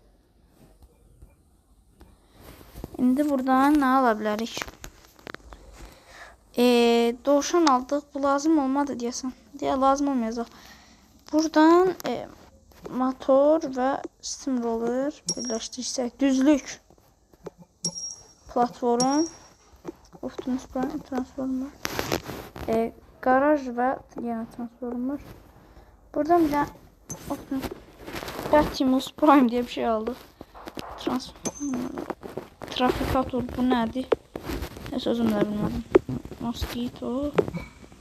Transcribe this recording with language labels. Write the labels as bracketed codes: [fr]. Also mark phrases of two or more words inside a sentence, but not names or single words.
[az] İndi buradan nə ala bilərik? Dovşan aldıq. Bu lazım olmadı deyəsən. Lazım olmayacaq. Buradan motor və steamroller birləşdirsək. Düzlük. Platform. Optimus Prime transformer. Garaj və yenə transformer. [tr] Buradan bir də Optimus Prime diye bir şey aldık. [az] Trafikator bu nədir? Sözüm də bilmədim. Mosquito.